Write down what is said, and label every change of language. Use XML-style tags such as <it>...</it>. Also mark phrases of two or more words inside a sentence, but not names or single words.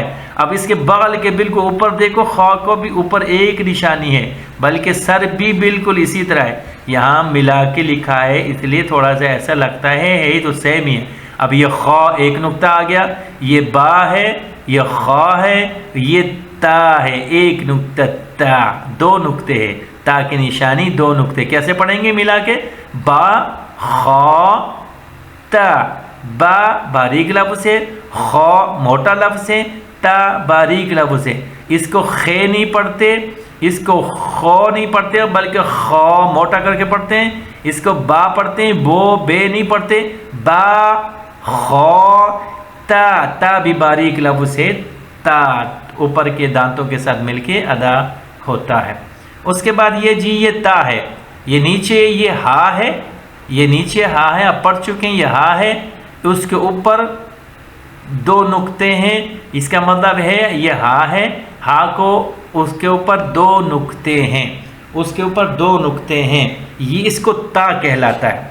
<ur>اب اس کے بغل کے بالکل اوپر دیکھو، خا کو بھی اوپر ایک نشانی ہے، بلکہ سر بھی بالکل اسی طرح ہے، یہاں ملا کے لکھا ہے، اس لیے تھوڑا سا ایسا لگتا ہے تو سیم ہی ہے۔ اب یہ خا ایک نقطہ آ گیا، یہ با ہے، یہ خا ہے، یہ تا ہے، ایک نقطہ تا، دو نقطے ہیں، تا کی نشانی دو نقطے، کیسے پڑھیں گے ملا کے؟ با خا تا، با باریک لفظ ہے، خا موٹا لفظ ہے، تا باریک لفظ ہے، اس کو خے نہیں پڑھتے، اس کو خو نہیں پڑھتے بلکہ خا موٹا کر کے پڑھتے ہیں، اس کو با پڑھتے ہیں، بو بے نہیں پڑھتے، با خا تا، تا بھی باریک لفظ ہے، تا اوپر کے دانتوں کے ساتھ مل کے ادا ہوتا ہے۔ اس کے بعد یہ جی یہ تا ہے، یہ نیچے یہ ہا ہے، یہ نیچے ہا ہے، اب پڑھ چکے ہیں، یہ ہا ہے، اس کے اوپر دو نقطے ہیں، اس کا مطلب ہے یہ ہا ہے، ہا کو اس کے اوپر دو نقطے ہیں، اس کے اوپر دو نقطے ہیں، یہ اس کو تا کہلاتا ہے۔</ur>